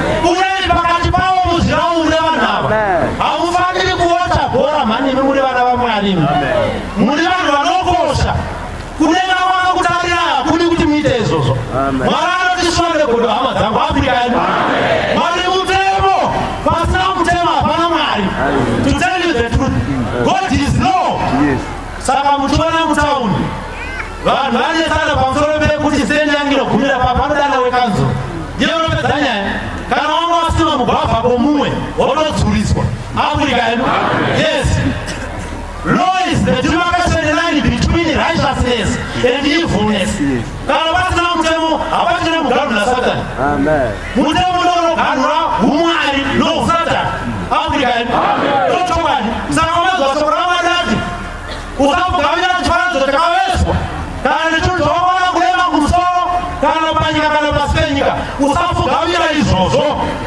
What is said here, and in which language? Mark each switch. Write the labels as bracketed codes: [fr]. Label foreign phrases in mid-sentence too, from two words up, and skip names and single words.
[sn] Urai pakati pavo muzviraure vanhu ava. Hamufaniri kuocha bhora mhani imi muri vana vaMwari imi. Muri vanhu vanokosha. Kudenga kwakakutarira hakudi kuti muite izvozvo. Mwari anoti, "Shure godo, hama dzangu, Africa yedu." Mwari mutemo, pasina mutemo hapana Mwari. [en] To tell you the truth, God is law. [sn] Saka muchiona mutaundi, vanhu vanesana pamusoro pekuti sendi yangu inogumira pa, panodana wekanzo. Ndiye unopedza nyaya. Kana wanga wasima mugwavha komumwe, wotodzuriswa. Africa yedu. Yes. [en] Law is the demarcation line between righteousness and evilness. [sn] Kana pasina mutemo, hapachina mugaro na Satani. Amen. Mutemo ndo unoganhura umwari nousatani. Afrika yedu. Amen. Ndochokwadi. Saka unoziva shoko raMwari rati, "Usakugavira chifananidzo chakaveswa. Kana nechinhu chawaona kurema kumusoro, kana panyika, kana pasi penyika, usakugavira izvozvo.